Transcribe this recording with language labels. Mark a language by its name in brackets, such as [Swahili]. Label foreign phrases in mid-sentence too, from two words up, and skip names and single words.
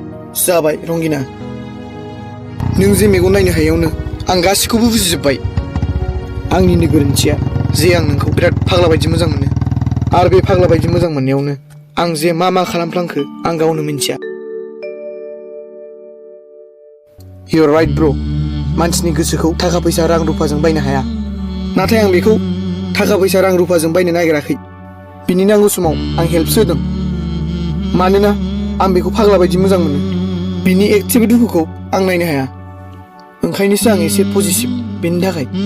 [Bodo] जाबाय रंगिना नों जे मेगन नायनो हायैयावनो आं गासिखौबो बुजिजोब्बाय आंनिनो गोरोन्थिया जे आं नोंखौ बिराद फाग्ला बायदि मोजां मोनो आरो बे फाग्ला बायदि मोजां मोननायावनो आं जे मा खालामफ्लांखो आं गावनो मिन्थिया [English] You're right bro [Bodo] मानसिनि गोसोखौ थाखा फैसा रां रुफाजों बायनो हाया नाथाय आं बेखौ थाखा फैसा रां रुफाजों बायनो नागिराखै बिनि नांगौ समाव आं हेल्पसो होदों मानोना आं बेखौ फाग्ला बायदि मोजां मोनो बिनि एकटिभ दुखुखौ आं नायनो हाया ओंखायनोसो आं एसे पजिटिभ बेनि थाखाय